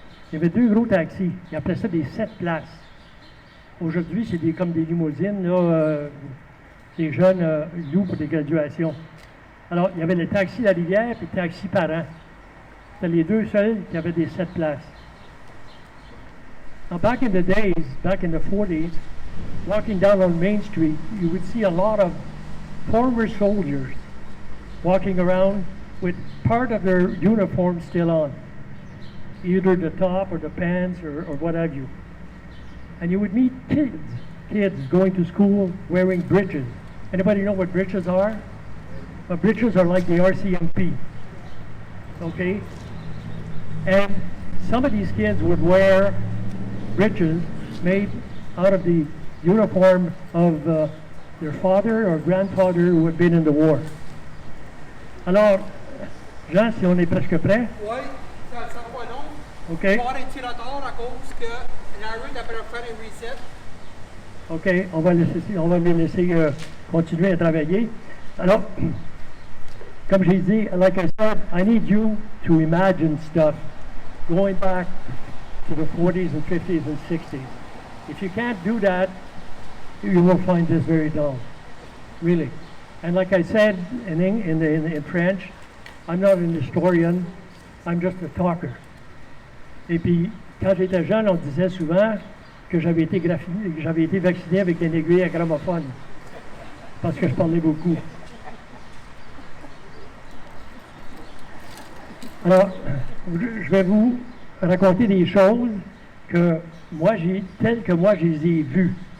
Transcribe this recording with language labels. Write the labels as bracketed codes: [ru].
[fr] Il y avait 2 gros taxis. Ils appelaient ça des 7 places. Aujourd'hui, c'est comme des limousines, là, les jeunes louent pour des graduations. Alors, il y avait le taxi La Rivière et le taxi Parent. C'était les 2 seuls qui avaient des 7 places. [en] Now, back in the days, back in the 40s, walking down on Main Street, you would see a lot of former soldiers walking around with part of their uniform still on, either the top or the pants or what have you. And you would meet kids going to school wearing breeches. Anybody know what breeches are? Well, breeches are like the RCMP, okay? And some of these kids would wear breeches made out of the uniform of their father or grandfather who had been in the war. [fr] Alors, Jean, si on est presque prêt? Oui, ça sera pas long. OK. On va avoir un tirateur à cause que Larry devrait faire un reset. OK, on va les laisser continuer à travailler. Alors, comme j'ai dit, [en] like I said, I need you to imagine stuff going back to the 40s and 50s and 60s. If you can't do that, you will find this very dull, really. And like I said in French, I'm not an historian, I'm just a talker. [fr] Et puis, quand j'étais jeune, on disait souvent que j'avais été vacciné avec une aiguille à gramophone, parce que je parlais beaucoup. Alors, je vais vous raconter des choses telles que moi je les ai vues.